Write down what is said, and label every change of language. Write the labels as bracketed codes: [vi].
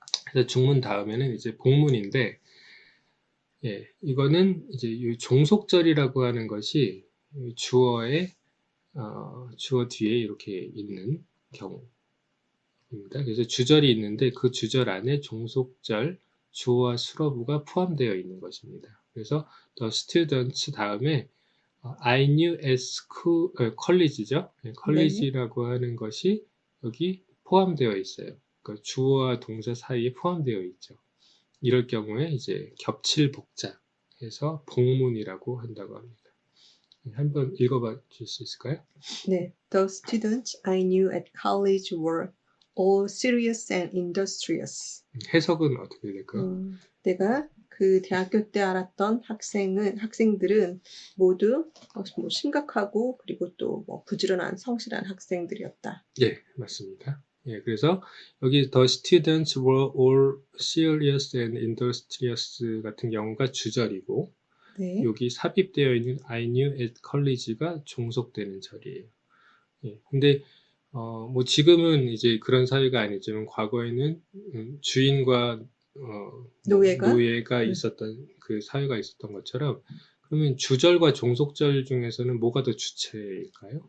[ko] 그래서 중문 다음에는 이제 복문인데, 예, 이거는 이제 이 종속절이라고 하는 것이 주어의 주어 뒤에 이렇게 있는 경우입니다. 그래서 주절이 있는데 그 주절 안에 종속절, 주어와 수러부가 포함되어 있는 것입니다. 그래서 the students 다음에 [en] I knew at school, college [ko] 죠. 네. college라고 하는 것이 여기 포함되어 있어요. 그러니까 주어와 동사 사이에 포함되어 있죠. 이럴 경우에 이제 겹칠 복자해서 복문이라고 한다고 합니다. 한번 읽어봐 주실 수 있을까요? 네. [en] The students I knew at college were all serious and industrious. [ko] 해석은 어떻게 될까요? 내가 그 대학교 때 알았던 학생들은 모두 뭐 심각하고 그리고 또 뭐 부지런한 성실한 학생들이었다. 예, 맞습니다. 예, 그래서 여기 [en] the students were all serious and industrious [ko] 같은 경우가 주절이고 네. 여기 삽입되어 있는 [en] I knew at college [ko] 가 종속되는 절이에요. 예, 근데 뭐 지금은 이제 그런 사회가 아니지만 과거에는 주인과 노예가 네. 있었던 그 사회가 있었던 것처럼 그러면 주절과 종속절 중에서는 뭐가 더 주체일까요?